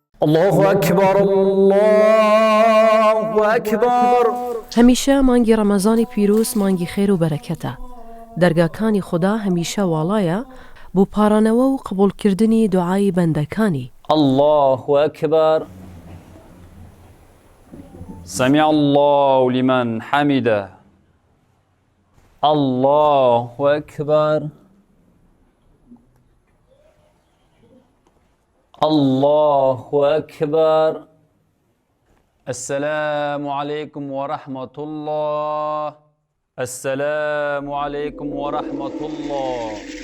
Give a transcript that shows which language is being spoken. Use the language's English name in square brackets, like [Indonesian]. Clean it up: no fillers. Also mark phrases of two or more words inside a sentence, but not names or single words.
[Arabic] الله أكبر الله أكبر. [Central Kurdish] هەمیشە مانگی ڕەمەزانی پیرۆز مانگی خێر و بەرەکەتە. دەرگاکانی خوددا هەمیشە واڵایە بۆ پارانەوە و قبولکردنی دوعای بەندەکانی. [Arabic] الله أكبر. سمع الله لمن حمده. الله أكبر. الله أكبر. السلام عليكم ورحمة الله. السلام عليكم ورحمة الله.